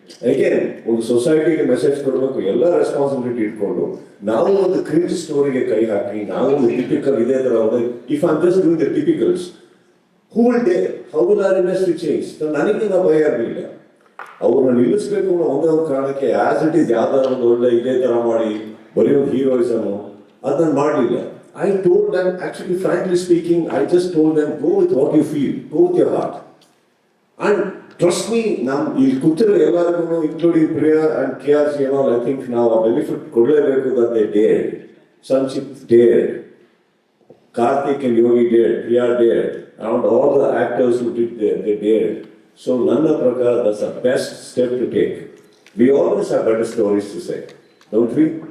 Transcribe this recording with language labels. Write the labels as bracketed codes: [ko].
[kn] Again ಒಂದು ಸೊಸೈಟಿಗೆ message ಕೊಡಬೇಕು, ಎಲ್ಲ ರೆಸ್ಪಾನ್ಸಿಬಿಲಿಟಿ ಇಟ್ಕೊಂಡು ನಾವು ಒಂದು ಕ್ರಿಂಜ್ ಸ್ಟೋರಿಗೆ ಕೈ ಹಾಕಿ ನಾವು ಒಂದು ಟಿಪಿಕಲ್ ಇದೇ ತರ [en] If I am just doing the typicals, who will dare? How will our industry change? [kn] ನನಗೆ ನಾವು ಭಯ ಇರಲಿಲ್ಲ. ಅವ್ರನ್ನ ನಿಲ್ಲಿಸ್ಬೇಕು ಅನ್ನೋ ಒಂದೇ ಒಂದು ಕಾರಣಕ್ಕೆ [en] as it is [kn] ಯಾವ್ದಾದ್ರು ಒಂದು ಒಳ್ಳೆ ಇದೇ ತರ ಮಾಡಿ ಬರೆಯೋ ಹೀರೋಯಿಸಮ್ ಅದನ್ನ ಮಾಡಲಿಲ್ಲ. [en] I told them, actually, frankly speaking, I just told them, go with what you feel, go with your heart. And trust me, [kn] ನಾವು ಇಲ್ಲಿ ಕೂತಿರೋ ಎಲ್ಲರಿಗೂ ಇನ್ಕ್ಲೂಡಿಂಗ್ ಪ್ರಿಯಾ ಅಂಡ್ KRC ಏನೋ ಐ ಥಿಂಕ್ ನಾವು ಆ ಬೆನಿಫಿಟ್ ಕೊಡಲೇಬೇಕು [en] that they dared. Sanchit dared. Karthik and Yogi dared. Priya dared. And all the actors who did they dared. So [kn] ನನ್ನ ಪ್ರಕಾರ [en] that's the best step to take. We always have better stories to say, don't we?